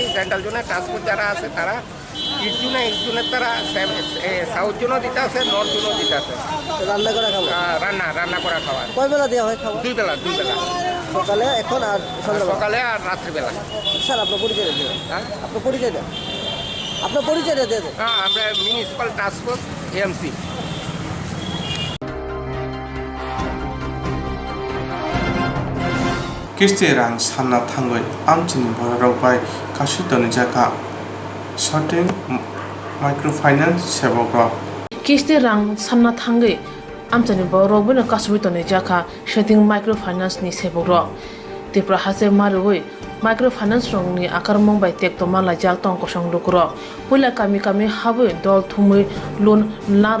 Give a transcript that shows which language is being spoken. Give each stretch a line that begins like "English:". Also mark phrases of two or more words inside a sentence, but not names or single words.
English: central zone transport
Bangla: যারা আছে তারা
English: east zone
Bangla: তারা
English: south zone
Bangla: দিতে আছে,
English: north zone
Bangla: দিতে আছে। রান্না করা খাবার? রান্না করা খাবার। কয় বেলা দেওয়া হয় খাবার? 2 বেলা। সকালে এখন আর সকালে আর রাত্রিবেলা। স্যার আপনার পরিচয় দেন। আপনার পরিচয় দেন। আপনার পরিচয়টা দিয়ে দেন। আমরা
English: municipal transport
Bangla: AMC।
Kok Borok: kisti rang sanna thangoi amchini borok bai kasutoni jaka shorting microfinance sebogrok kisti rang sanna thangai amchani borok bino kasutoni jaka shorting microfinance ni sebogrok tipra hase marui microfinance rong ni akarmong bai tek toma la jak tong kosong lukro puila kami habu dol thumui loan lar